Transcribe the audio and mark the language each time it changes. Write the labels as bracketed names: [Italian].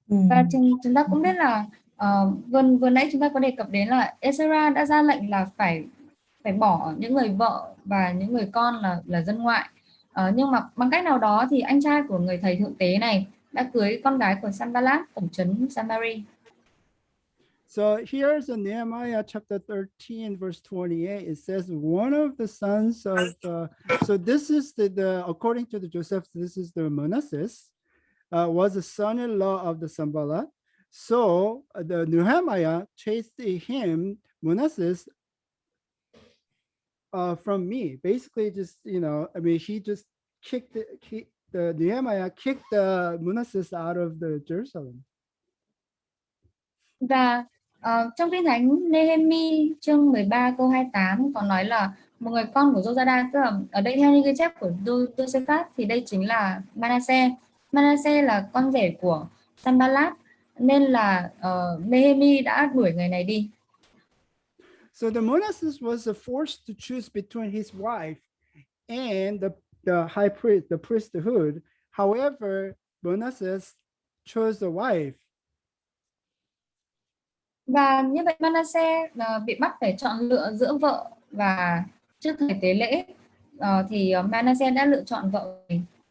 [Vietnamese] Và chúng ta cũng biết là vừa nãy chúng ta có đề cập đến là Ezra đã ra lệnh là phải phải bỏ những người vợ và những người con là dân ngoại. Nhưng mà bằng cách nào đó thì anh trai của người thầy thượng tế này đã cưới con gái của Sanballat, tổng trấn Seminary. [English] So here's in Nehemiah chapter 13, verse 28. It says one of the sons of, so this is the according to the Joseph, this is the Manasseh, was the son-in-law of the Sanballat. So the Nehemiah chased him, Manasseh, from me. Basically, just, you know, I mean, he just kicked the Nehemiah kicked the Manasseh out of the Jerusalem. [Vietnamese] Và trong Kinh Thánh Nehemi chương 13 câu 28 có nói là một người con của Jojada, tức là ở đây theo như ghi chép của Josephat thì đây chính là Manasseh. Manasseh là con rể của Sanballat, nên là Nehemi đã đuổi người này đi. [English] So the Manasseh was forced to choose between his wife and the high priest, the priesthood. However, Manasseh chose the wife. [Vietnamese] Và như vậy Manasseh bị bắt phải chọn lựa giữa vợ và trước thời tế lễ, thì Manasseh đã lựa chọn vợ mình.